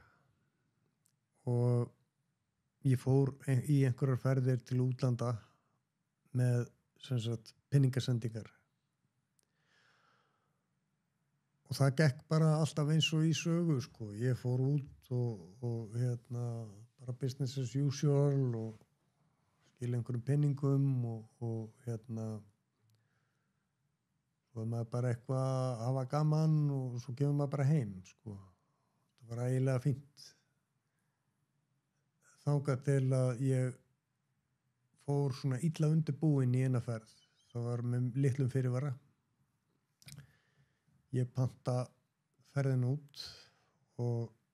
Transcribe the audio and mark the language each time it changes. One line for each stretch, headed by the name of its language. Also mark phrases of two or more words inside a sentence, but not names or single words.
Icelandic: og ég fór í einhverjar ferðir til útlanda með sem sagt peningasendingar og það gekk bara alltaf eins og í sögu sko. Ég fór út og bara
English: business as usual
Icelandic: og skil einhverjum penningum og svo maður bara eitthvað að hafa gaman og svo kemur maður bara heim sko. Það var eiginlega fínt þangað til að ég fór svona illa undirbúinn í eina ferð það var með litlum fyrirvara ég panta ferðin út og